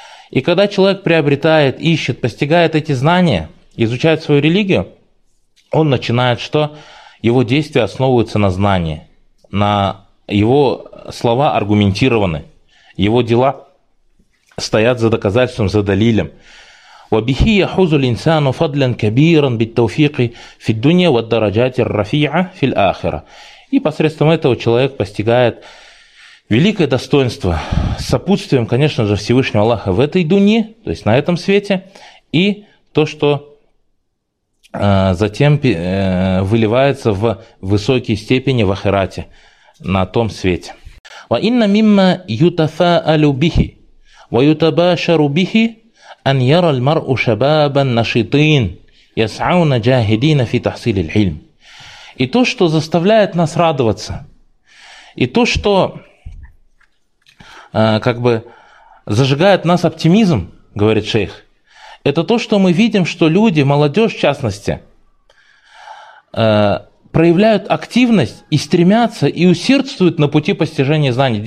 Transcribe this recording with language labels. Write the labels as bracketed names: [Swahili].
[Russian] И когда человек приобретает, ищет, постигает эти знания, изучает свою религию, он начинает, что его действия основываются на знании, на его слова аргументированы, его дела стоят за доказательством, за далилем. [Arabic] وبه يحوز الإنسان فضلا كبيرا بالتوفيق في الدنيا والدرجات الرفيعة في الآخرة. [Russian] И посредством этого человек постигает великое достоинство с сопутствием, конечно же, Всевышнего Аллаха в этой дуне, то есть на этом свете, и то, что затем выливается в высокие степени в ахирате, на том свете. [Arabic] وإن مما يتفاءل به ويتباشر به أن يرى المرء شبابا نشيطين يسعون جاهدين في تحصيل العلم. [Russian] И то, что заставляет нас радоваться, и то, что как бы зажигает нас оптимизм, говорит шейх, это то, что мы видим, что люди, молодежь в частности, проявляют активность и стремятся и усердствуют на пути постижения знаний.